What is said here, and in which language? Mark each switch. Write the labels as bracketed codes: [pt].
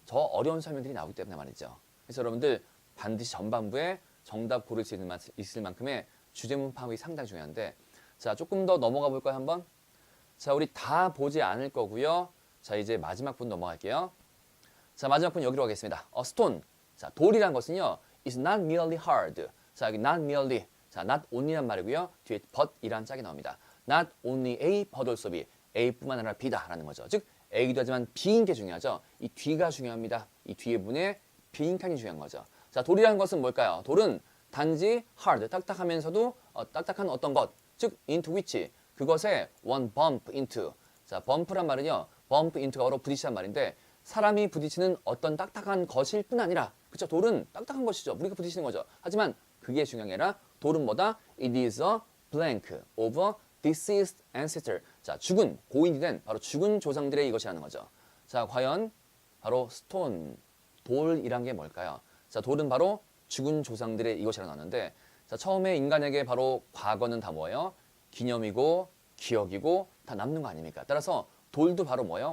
[ko] 저 어려운 설명들이 나오기 때문에 말이죠. 그래서 여러분들 반드시 전반부에 정답 고를 수 있을 만큼의 주제문 파악이 상당히 중요한데, 자, 조금 더 넘어가 볼까요, 한번? 자, 우리 다 보지 않을 거고요. 자, 이제 마지막 분 넘어갈게요. 자, 마지막 분 여기로 가겠습니다. [en] stone. [ko] 자, 돌이란 것은요, [en] is not merely hard. [ko] 자, 여기 not merely. 자, not only란 말이고요. 뒤에 but이란 짝이 나옵니다. [en] Not only A, but also B. [ko] A뿐만 아니라 B다라는 거죠. 즉, A이기도 하지만 B인 게 중요하죠. 이 뒤가 중요합니다. 이 뒤에 문에 B인 칸이 중요한 거죠. 자, 돌이라는 것은 뭘까요? 돌은 단지 hard, 딱딱하면서도 딱딱한 어떤 것, 즉 [en] into which, [ko] 그것에 [en] one bump into. [ko] 자, bump란 말은요, bump into가 바로 부딪히란 말인데, 사람이 부딪히는 어떤 딱딱한 것일 뿐 아니라, 그쵸? 돌은 딱딱한 것이죠. 우리가 부딪히는 거죠. 하지만 그게 중요한 게 아니라 돌은 뭐다? [en] It is a blank of deceased ancestor. [ko] 자, 죽은, 고인이 된 바로 죽은 조상들의 이것이라는 거죠. 자, 과연 바로 stone, 돌이란 게 뭘까요? 자, 돌은 바로 죽은 조상들의 이것이라고 나왔는데, 자, 처음에 인간에게 바로 과거는 다 뭐예요? 기념이고 기억이고 다 남는 거 아닙니까? 따라서 돌도 바로 뭐예요?